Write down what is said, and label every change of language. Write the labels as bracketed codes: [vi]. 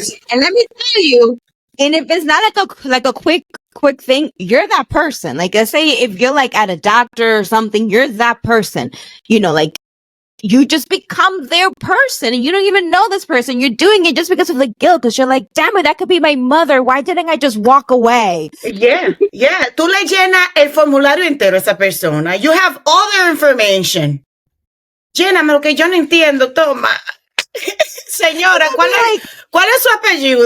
[en] And let me tell you, and if it's not like a quick thing, you're that person. Like, let's say if you're like at a doctor or something, you're that person. Like you just become their person and you don't even know this person. You're doing it just because of the guilt, because you're like, damn it, that could be my mother. Why didn't I just walk away? Yeah. [es] Tú le llenas el formulario entero a esa persona. [en] You have all their information. [es] Lléname lo que yo no entiendo, toma. Señora, ¿cuál es su apellido?